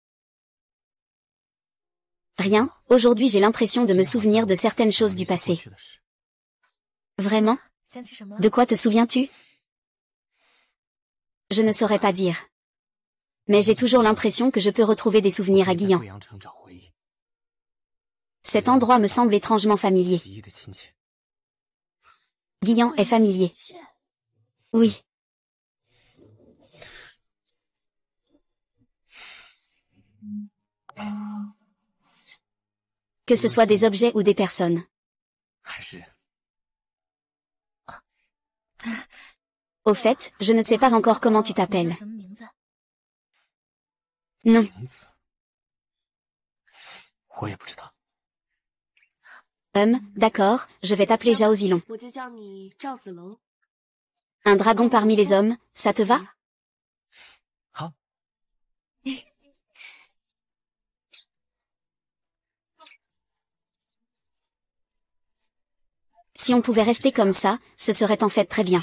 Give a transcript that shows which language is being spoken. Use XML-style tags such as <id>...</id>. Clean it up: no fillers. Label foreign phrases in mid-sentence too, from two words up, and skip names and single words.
<fr>Rien, aujourd'hui j'ai l'impression de me souvenir de certaines choses du passé. Vraiment? De quoi te souviens-tu? Je ne saurais pas dire. Mais j'ai toujours l'impression que je peux retrouver des souvenirs à Guiyan.</fr> <zh>贵阳城找回忆，</zh> <fr>Cet endroit me semble étrangement familier.</fr> <zh>奇异的亲切。</zh> <fr>Guiyan est familier. Oui. Que ce soit des objets ou des personnes.</fr> <zh>还是</zh> <fr>Au fait, je ne sais pas encore comment tu t'appelles. Non.</fr> <zh>名字，我也不知道。</zh> <fr>D'accord, je vais t'appeler Zhao Zilong.</fr> <zh>我就叫你赵子龙。</zh> <fr>Un dragon parmi les hommes, ça te va?</fr> <zh>好，</zh> <fr>Si on pouvait rester comme ça, ce serait en fait très bien.</fr>